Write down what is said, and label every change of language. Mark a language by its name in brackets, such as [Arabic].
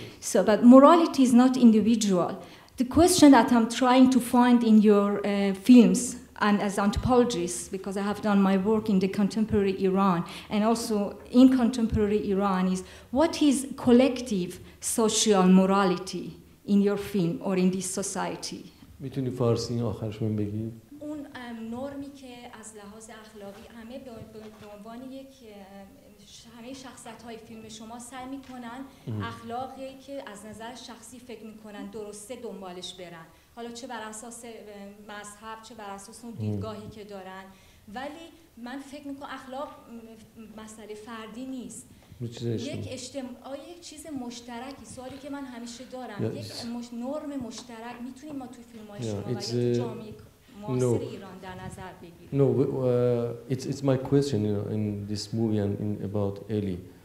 [English] So, but morality is not individual. The question that I'm trying to find in your films, and as anthropologist, because I have done my work in the contemporary Iran and also in contemporary Iran, is what is collective social morality in your film or in this society? [Persian] میتونی فارسی آخرش من بگی؟ اون نرمی که از لحاظ اخلاقی همه به عنوان یک همه شخصیت‌های فیلم شما سعی می‌کنن اخلاقی که از نظر شخصی فکر می‌کنن درسته دنبالش برن، حالا چه بر اساس مذهب چه بر اساس اون دیدگاهی که دارن، ولی من فکر می‌کنم اخلاق مسئله فردی نیست، یک چیز مشترکی. سوالی که من همیشه دارم، یک نرم مشترک میتونیم ما توی فیلم‌های شما و یا تو جامعه معاصر ایران در نظر بگیریم. [English] No, it's my question, you know, in this movie and about Eli.